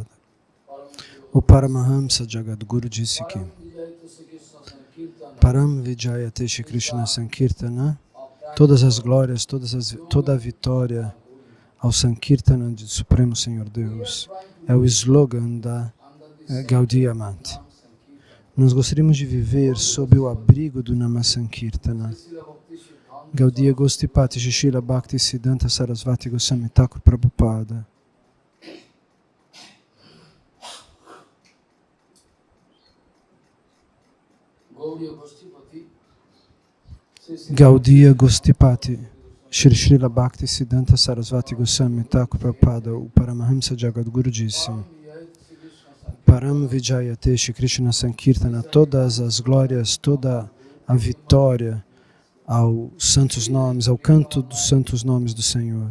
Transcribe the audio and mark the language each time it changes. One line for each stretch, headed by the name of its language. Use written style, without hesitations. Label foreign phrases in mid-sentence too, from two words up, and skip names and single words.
Portuguese: O Paramahamsa Jagadguru disse que
Sanskrit: Param Vijayate Shri Krishna Sankirtana,
Portuguese: todas as glórias, toda a vitória ao Sankirtana de Supremo Senhor Deus, é o slogan da Gaudiya Mat. Nós gostaríamos de viver sob o abrigo do
Sanskrit: Nama Sankirtana.
Portuguese: Gaudiya Gostipati Srila Bhaktisiddhanta Sarasvati Goswami Thakur Prabhupada. Gaudiya Gostipati Srila Bhaktisiddhanta Sarasvati Goswami Thakur Prabhupada, o Paramahamsa Jagadguru disse:
Sanskrit: Param Vijayate Shri Krishna Sankirtana,
Portuguese: todas as glórias, toda a vitória aos santos nomes, ao canto dos santos nomes do Senhor.